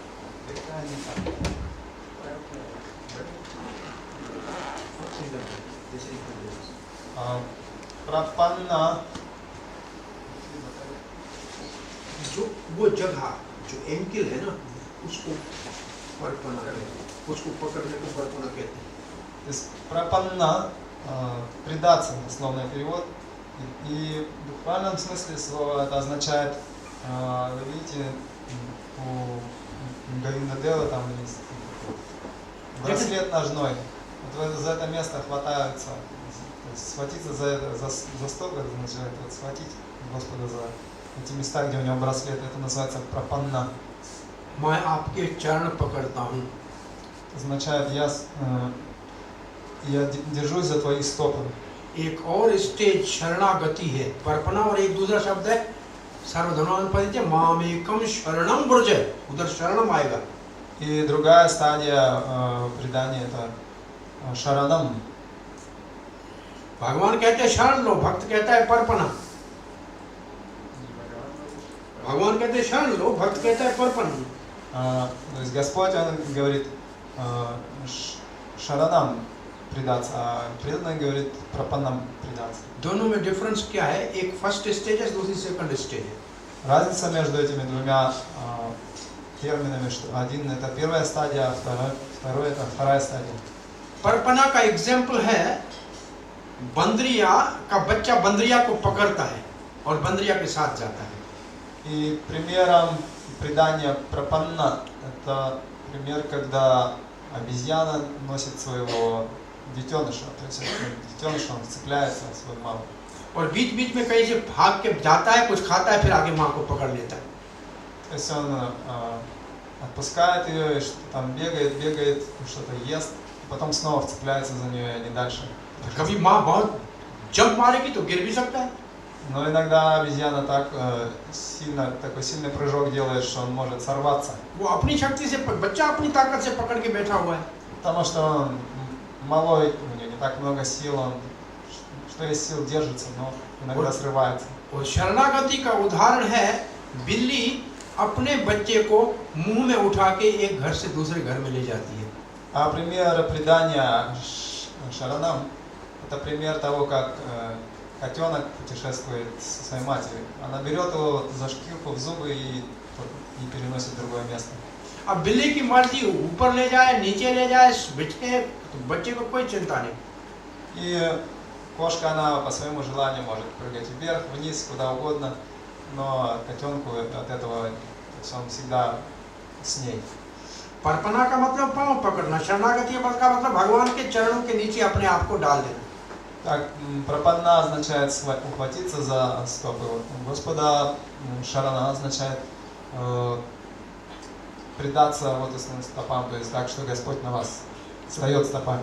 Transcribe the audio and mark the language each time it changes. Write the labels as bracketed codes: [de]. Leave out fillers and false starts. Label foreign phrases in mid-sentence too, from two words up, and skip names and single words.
[ru] Прапанна [hi] जो वो जगह जो एंकिल है ना, उसको परपना कहते हैं, उसको पकड़ने को परपना कहते हैं. [ru] То есть прапанна, предаться, дословный перевод. И в буквальном смысле слова это означает, вы видите, у Говиндадева там есть браслет ножной. Вот за это место хватаются, то есть схватиться за сток, это означает вот, схватить Господа за эти места, где у него браслет, это называется прапанна. [hi] मैं आपके चरण पकड़ता हूँ. [ru] Означает я держусь за твои стопы. [hi] एक और स्टेज शरणागति है, परपना, और एक दूसरा शब्द है [sa] सर्वधर्मान परित्य मामेकम शरणम ब्रज, [hi] उधर शरणम आएगा. [ru] И другая стадия предания это шаранам. [hi] भगवान कहते हैं शरण लो, भक्त कहता है परपना. भगवान कहते हैं शरण लो, भक्त कहता है परपना. [ru] То есть Господь, Он говорит шаранам предаться, а преданный говорит прапанам предаться. [hi] दोनों में डिफरेंस क्या है? एक [en] first stage [hi] है, दूसरी [en] second stage [hi] है. [ru] Разница между этими двумя терминами, что один это первая стадия, а второй это вторая стадия. [hi] परपना का एग्जाम्पल है, बंदरिया का बच्चा बंदरिया को पकड़ता है और बंदरिया के साथ जाता है. [ru] И примером предания прапанна это пример, когда обезьяна носит своего детеныша, то есть детеныш он цепляется в свою маму. [hi] और बीच बीच में कहीं से भाग के जाता है, कुछ खाता है, फिर आगे माँ को पकड़ लेता है. [ru] То есть он отпускает ее, и там бегает, что-то ест, потом снова цепляется за нее, и они дальше. [hi] कभी माँ बहुत जंप मारेगी तो गिर भी सकता है. [ru] Но иногда обезьяна так такой сильный прыжок делает, что он может сорваться. [hi] वो अपनी शक्ति से, बच्चा अपनी ताकत से पकड़ के बैठा हुआ है. [ru] Потому что он малой, у него не так много сил, он что есть сил держится, но иногда срывается. [hi] और शरणागति का उदाहरण है, बिल्ली अपने बच्चे को मुंह में उठा के एक घर से दूसरे घर में ले जाती है. [ru] А пример предания шаранам это пример того, как котенок путешествует со своей матерью. Она берет его за шкирку в зубы и переносит в другое место. [hi] अब बिल्ली की मर्जी, ऊपर ले जाए, नीचे ले जाए, बच्चे को कोई चिंता नहीं. [ru] И кошка, она по своему желанию может прыгать вверх, вниз, куда угодно, но котенку от этого, то есть он всегда с ней. [hi] परपना का मतलब पाँव पकड़ना, शरणागति का मतलब भगवान के चरणों के नीचे अपने आप को डाल देना. [ru] Так, прапанна означает ухватиться за стопы Господа, шарана означает предаться лотосным стопам, то есть так, что Господь на вас встает стопами.